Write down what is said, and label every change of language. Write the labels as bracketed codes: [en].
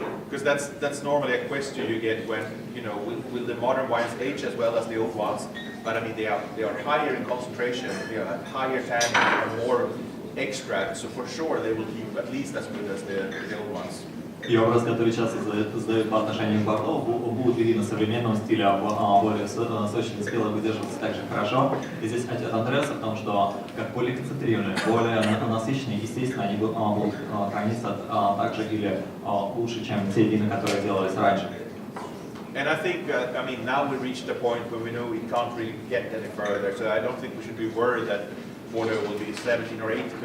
[en] Because that's normally a question you get when, will the modern wines age as well as the old ones? But I mean, they are higher in concentration, they have higher tannin, and more extract, so for sure they will keep at least as good as the old ones. [ru] И вопрос, который часто задают по отношению к Бордо, будут ли вина современного стиля более сочные, спелые выдерживаться так же хорошо. И здесь ответ Андреаса в том, что как более концентрированные, более насыщенные, естественно, они будут храниться так же или лучше, чем те вина, которые делались раньше. [en] And I think, I mean, now we reached a point where we know we can't really get any further, so I don't think we should be worried that Bordeaux will be 17 or 80%.